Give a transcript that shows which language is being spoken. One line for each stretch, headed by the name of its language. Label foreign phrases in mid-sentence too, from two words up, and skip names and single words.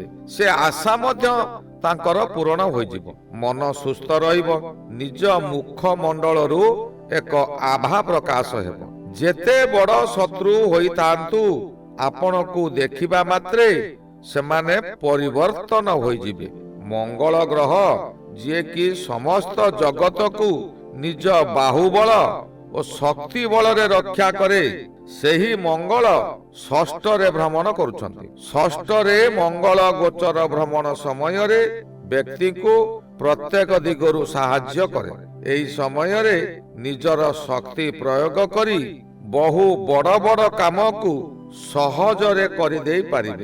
Odia: ସେ ଆଶା ମଧ୍ୟ ତାଙ୍କର ପୂର୍ଣ୍ଣ ହୋଇ ଯିବ। ମନ ସୁସ୍ଥ ରହିବ। ନିଜ ମୁଖ ମଣ୍ଡଳ ରୁ ଏକ ଆଭା ପ୍ରକାଶ ହେବ। ଯେତେ ବଡ଼ ଶତ୍ରୁ ହୋଇଥାନ୍ତୁ ଆପଣଙ୍କୁ ଦେଖିବା ମାତ୍ରେ ସେମାନେ ପରିବର୍ତ୍ତନ ହୋଇ ଯିବେ। ମଙ୍ଗଳ ଗ୍ରହ ଯେ କି ସମସ୍ତ ଜଗତ କୋ ନିଜ ବାହୁବଳ ଓ ଶକ୍ତି ବଳରେ ରକ୍ଷା କରେ ସେହି ମଙ୍ଗଳ ଷଷ୍ଠରେ ଭ୍ରମଣ କରୁଛନ୍ତି। ଷଷ୍ଠରେ ମଙ୍ଗଳ ଗୋଚର ଭ୍ରମଣ ସମୟରେ ବ୍ୟକ୍ତିଙ୍କୁ ପ୍ରତ୍ୟେକ ଦିଗରୁ ସାହାଯ୍ୟ କରେ। ଏହି ସମୟରେ ନିଜର ଶକ୍ତି ପ୍ରୟୋଗ କରି ବହୁ ବଡ଼ ବଡ଼ କାମକୁ ସହଜରେ କରିଦେଇ ପାରିବେ।